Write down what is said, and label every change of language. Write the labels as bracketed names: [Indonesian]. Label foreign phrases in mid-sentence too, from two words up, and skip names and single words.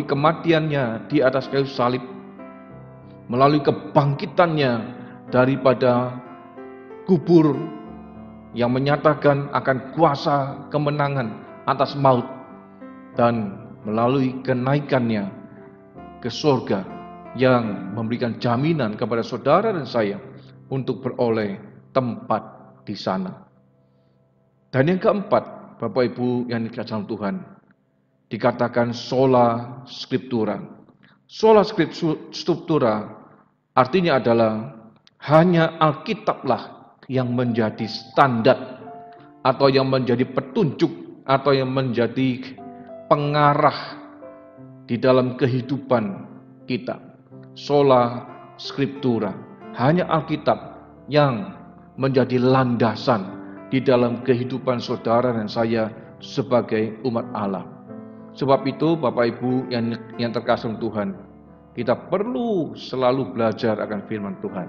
[Indonesian] kematiannya di atas kayu salib, melalui kebangkitannya daripada kubur yang menyatakan akan kuasa kemenangan atas maut, dan melalui kenaikannya ke surga yang memberikan jaminan kepada saudara dan saya untuk beroleh tempat di sana. Dan yang keempat, Bapak Ibu yang dikasihi Tuhan, dikatakan [Latin] sola scriptura. Sola scriptura [Indonesian] artinya adalah hanya Alkitablah yang menjadi standar atau yang menjadi petunjuk atau yang menjadi pengarah di dalam kehidupan kita. [Latin] Sola scriptura, [Indonesian] hanya Alkitab yang menjadi landasan di dalam kehidupan saudara dan saya sebagai umat Allah. Sebab itu Bapak Ibu yang terkasih Tuhan, kita perlu selalu belajar akan firman Tuhan.